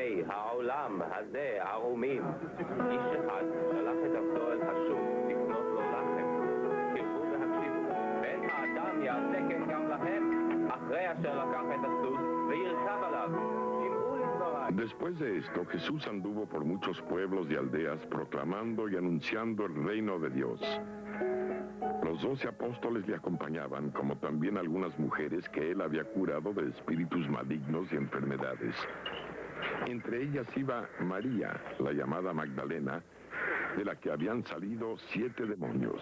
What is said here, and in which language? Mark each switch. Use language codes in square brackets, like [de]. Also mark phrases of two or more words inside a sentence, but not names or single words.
[he] העולם הזה, ערומים. איש אחד שלח את עבדו אל השוק לקנות לו לחם. קרבו והקשיבו. ואין האדם יעשה כן גם להם, אחרי אשר לקח את הסוס וירכב עליו. שמעו לדבריי. [es] Después de esto, Jesús anduvo por muchos pueblos y aldeas proclamando y anunciando el reino de Dios. Los 12 apóstoles le acompañaban, como también algunas mujeres que él había curado de espíritus malignos y enfermedades. Entre ellas iba María, la llamada Magdalena, de la que habían salido 7 demonios.